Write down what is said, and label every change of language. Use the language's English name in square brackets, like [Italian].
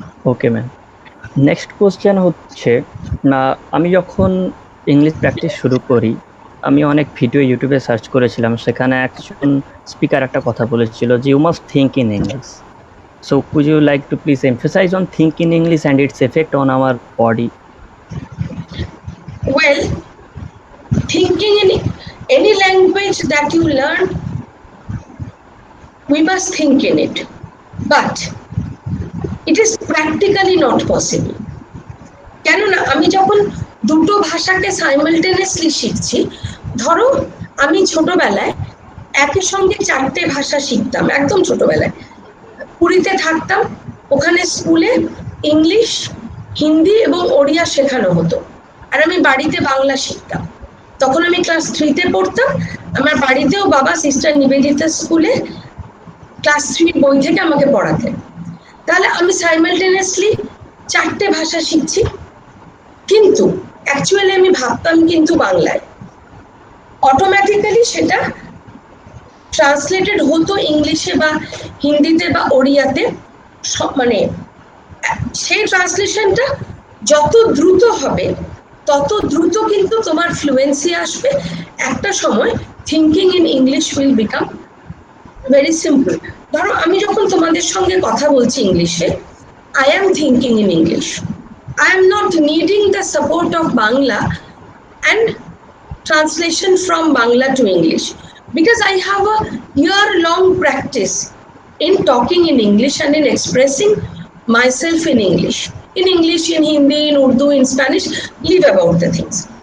[Bangla] Okay ma'am. Next question হচ্ছে, না আমি যখন ইংলিশ প্র্যাকটিস শুরু করি, আমি অনেক ভিডিও ইউটিউবে সার্চ করেছিলাম, সেখানে একজন স্পিকার একটা কথা বলেছিল যে [English] You must think in English. So could you like to please emphasise on think in English and its effect on our body? Well, thinking in any language that you learn, we must think in it, but it is practically not possible. [Bangla] কেননা আমি যখন দুটো ভাষাকে simultaneously শিখছি, ধরো আমি ছোটবেলায় একই সঙ্গে 4টে ভাষা শিখতাম, একদম ছোটবেলায় পুরীতে থাকতাম, ওখানে স্কুলে ইংলিশ, হিন্দি এবং ওড়িয়া শেখানো হতো, আর আমি বাড়িতে বাংলা শিখতাম। তখন আমি ক্লাস 3-তে পড়তাম, আমার বাড়িতেও বাবা সিস্টার নিবেদিতা স্কুলে ক্লাস 3 বই থেকে আমাকে পড়াতেন। তাহলে আমি সাইমালটেনিয়াসলি 4টে ভাষা শিখছি, কিন্তু অ্যাকচুয়ালি আমি ভাবতাম কিন্তু বাংলায়। অটোমেটিক্যালি সেটা ট্রান্সলেটেড হতো ইংলিশে বা হিন্দিতে বা ওড়িয়াতে, মানে সেই ট্রান্সলেশনটা যত দ্রুত হবে তত দ্রুত কিন্তু তোমার ফ্লুয়েন্সি আসবে। একটা সময় [English] Thinking in English will become very simple. [Bangla] ধরো আমি যখন তোমাদের সঙ্গে কথা বলছি ইংলিশে, [English] I am thinking in English, I am not needing the support of Bangla and translation from Bangla to English, because I have a year-long practice in talking in English and in expressing myself in English, in Hindi, in Urdu, in Spanish, leave about the things.